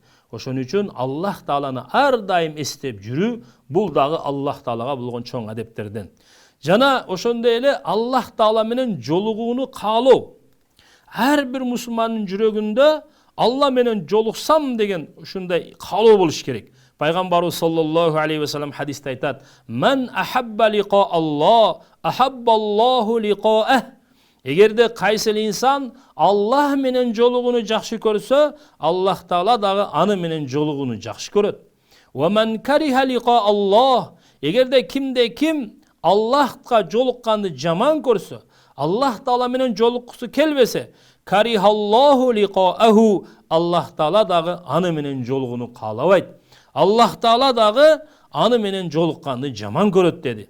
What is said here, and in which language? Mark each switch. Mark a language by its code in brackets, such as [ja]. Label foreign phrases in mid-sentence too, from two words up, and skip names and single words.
[ky] Ошон үчүн Аллах Тааланы ар дайым эстеп жүрүү бул дагы Аллах Таалага болгон чоң адептерден. Жана ошондой эле Аллах Таала менен жолугууну каалоо. Ар бир мусулмандын жүрөгүндө Алла менен жолуксам деген ушундай каалоо болуш керек. Пайгамбарыбыз [ar] صلى الله عليه وسلم [ky] хадисте айтат: [ar] "من أحب لقاء الله, أحب الله لقاءه." [ky] Эгерде кайсыл инсан Аллах менен жолугууну жакшы көрсө, Аллах Таала дагы аны менен жолугууну жакшы көрөт. [ar] "ومن كره لقاء الله." [ky] Эгерде кимде ким Аллахка жолукканды жаман көрсө, Аллах Таала менен жолуккусу келбесе, [ar] كره الله لقاءه. [ky] Аллах Таала дагы аны менен жолугууну каалабайт. Аллах Таала дагы аны менен жолукканды жаман көрөт деди.